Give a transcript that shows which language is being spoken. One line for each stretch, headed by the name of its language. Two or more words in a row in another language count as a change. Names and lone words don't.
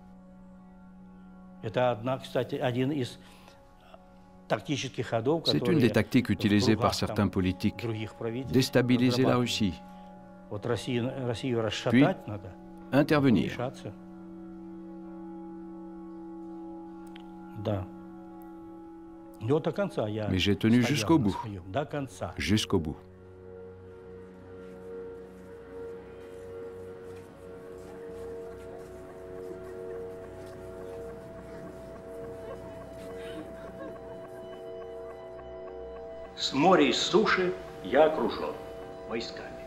French: C'est une des tactiques utilisées par certains politiques, déstabiliser la Russie, puis intervenir. Mais j'ai tenu jusqu'au bout, jusqu'au bout.
Russian: С моря и с суши я окружен войсками.